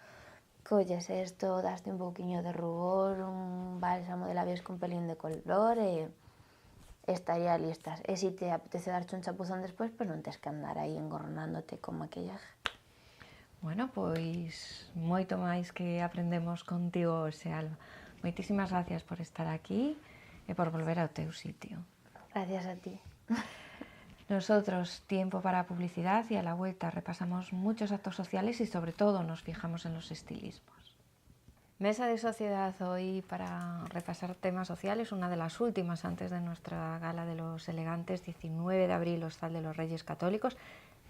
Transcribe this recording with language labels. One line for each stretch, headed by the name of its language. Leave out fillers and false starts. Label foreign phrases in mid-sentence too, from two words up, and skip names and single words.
Galician: Colles isto, daste un pouquiño de rubor, un bálsamo de labios con pelín de color e estaría listas. E se te apetece darche un chapuzón despois, pois non tes que andar aí engornándote con maquillaje. Bueno, pois moito máis que aprendemos contigo hoxe, Alba. Moitísimas gracias por estar aquí e por volver ao teu sitio. Gracias a ti.
Spanish: Nosotros, tiempo para publicidad, y a la vuelta repasamos muchos actos sociales y sobre todo nos fijamos en los estilismos. Mesa de sociedad hoy para repasar temas sociales, una de las últimas antes de nuestra gala de los elegantes, 19 de abril, Hostal de los Reyes Católicos.